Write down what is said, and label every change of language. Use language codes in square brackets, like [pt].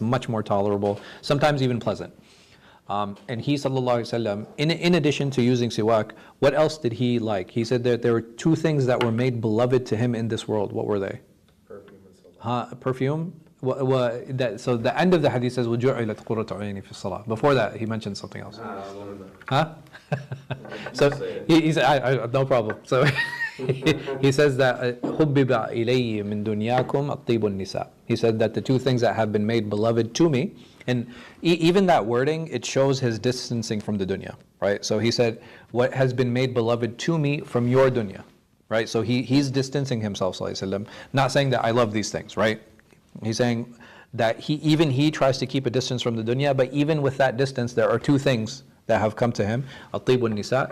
[en] It's much more tolerable, sometimes even pleasant. And he, sallallahu alaihi wasallam, in addition to using siwak, what else did he like? He said that there were two things that were made beloved to him in this world. What were they? Perfume and salah. Perfume? So the end of the hadith says, [ar] وَجُعِلَتْ قُرَّةُ عَيْنِي فِي الصَّلَاةِ. [en] Before that, he mentioned something else. Huh? So he said, no problem. So he says that [ar] حُبِّبَ إِلَيِّ مِن دُنْيَاكُمْ أَطِيبُ النِّسَاءِ. [en] He said that the two things that have been made beloved to me, and even that wording, it shows his distancing from the dunya, right? So he said, what has been made beloved to me from your dunya, right? So he's distancing himself, sallallahu alaihi wasallam, not saying that I love these things, right? He's saying that he tries to keep a distance from the dunya, but even with that distance, there are two things that have come to him. At-tib nisa.